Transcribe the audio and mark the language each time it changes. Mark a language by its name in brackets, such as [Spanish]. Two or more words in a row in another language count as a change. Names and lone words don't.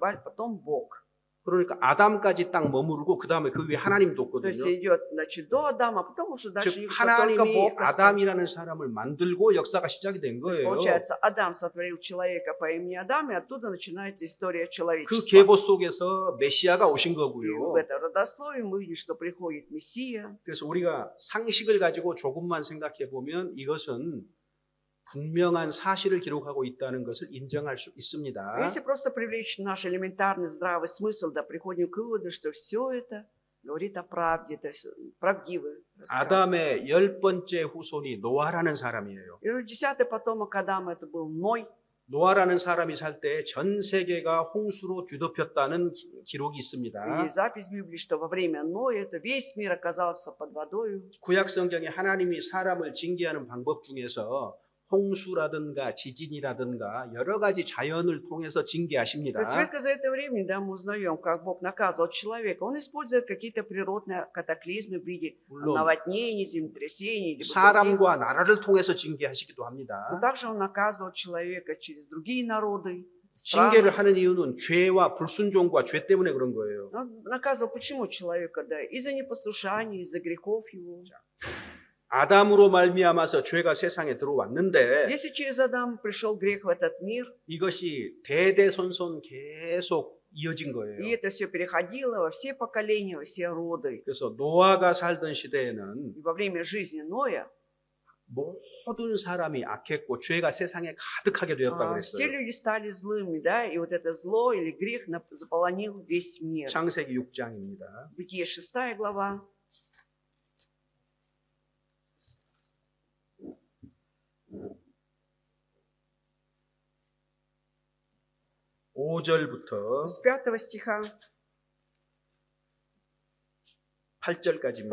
[Russian] потом Бог. [Korean] 그러니까 아담까지 딱 머무르고 그 다음에 그 위에 하나님도 [Russian] То есть [Korean] 없거든요. [Russian] идет, значит, до Адама, а потом уже дальше [Korean] 즉 [Russian] только [Korean] 하나님이 [Russian] Бог остался. [Korean] 아담이라는 사람을 만들고 역사가 시작이 된 [Russian] То есть, [Korean] 거예요. [Russian] получается, Адам сотворил человека по имени Адам, и оттуда начинается история [Korean] 그 [Russian] человечества. [Korean] 계보 속에서 메시아가 오신 [Russian] И в [Korean] 거고요. [Russian] это родословие мы видим, что приходит Мессия. [Korean] 그래서 우리가 상식을 가지고 조금만 생각해 보면 이것은 분명한 사실을 기록하고 있다는 것을 인정할 수 있습니다. [Russian] Если просто привлечь наш элементарный здравый смысл, да приходим к выводу, что все это говорит о правде, это правдивый рассказ. [Korean] 아담의 10번째 후손이 노아라는 사람이에요. [Russian] И 10-й потомок Адама это был Ной. [Korean] 노아라는 사람이 살 때 전 세계가 홍수로 뒤덮였다는 기록이 [Russian] И [Korean] 있습니다. [Russian] есть запись в Библии, что во время Ноя это весь мир оказался под водой. [Korean] 구약 성경에 하나님이 사람을 징계하는 방법 중에서 홍수라든가 지진이라든가 여러 가지 자연을 통해서 [Russian] То [Korean] 징계하십니다. [Russian] есть в Ветхозаветное время, да, мы узнаем, как Бог наказывал человека. Он использует какие-то природные катаклизмы в виде [Korean] 물론 [Russian] наводнений, землетрясений. Либо других. [Korean] 사람과 나라를 통해서 징계하시기도 [Russian] Но [Korean] 합니다. [Russian] также он наказывал человека через другие народы. [Korean] 징계를 [Russian] страны. [Korean] 하는 이유는 죄와 불순종과 죄 때문에 그런 거예요. [Russian] Он наказывал почему человека? Да, из-за непослушания, из-за грехов его. [Korean] 아담으로 말미암아서 죄가 세상에 들어왔는데 [Russian] Если через Адам пришел грех в этот мир, [Korean] 이것이 대대손손 계속 이어진 [Russian] и [Korean] 거예요. [Russian] это все переходило во все поколения, во все роды. [Korean] 그래서 노아가 살던 시대에는 [Russian] И во время жизни Ноя [Korean] 모든 사람이 악했고 죄가 세상에 가득하게 되었다고 [Russian] все [Korean] 그랬어요. [Russian] люди стали злыми, да, и вот это зло или грех заполонил весь мир. [Korean] 창세기 6장입니다. [Russian] Бытие 6 глава, [Korean] 5절부터 [Russian] с 5 стиха [Korean] 8절까지입니다.